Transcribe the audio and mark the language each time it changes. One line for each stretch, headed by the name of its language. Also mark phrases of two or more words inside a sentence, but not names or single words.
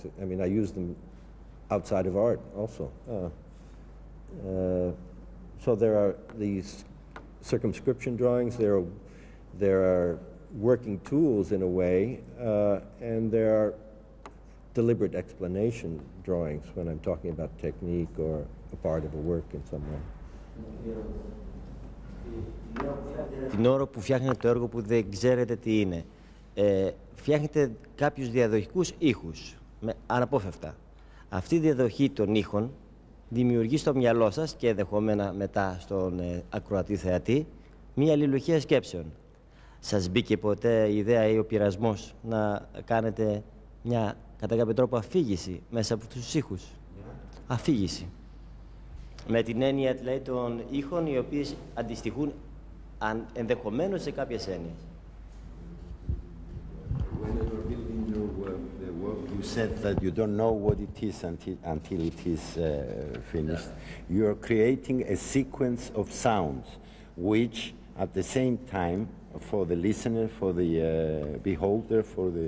English: I mean, I use them outside of art also. So there are these circumscription drawings, there are working tools in a way, and there are deliberate explanation drawings when I'm talking about technique or a part of a work in some way.
Greek: Την ώρα που φτιάχνετε το έργο που δεν ξέρετε τι είναι, φτιάχνετε κάποιους διαδοχικούς ήχους, αναπόφευκτα. Αυτή η διαδοχή των ήχων δημιουργεί στο μυαλό σας και ενδεχομένα μετά στον ακροατή θεατή μία αλληλουχία σκέψεων. Σας μπήκε ποτέ η ιδέα ή ο πειρασμός να κάνετε μια κατά κάποιο τρόπο αφήγηση μέσα από τους ήχους? Αφήγηση. Με την έννοια δηλαδή των ήχων οι οποίες αντιστοιχούν ενδεχομένως σε κάποιες έννοιες.
English: When you were building your work, you said that you don't know what it is until it is finished. You are creating a sequence of sounds, which at the same time, for the listener, for the beholder, for the...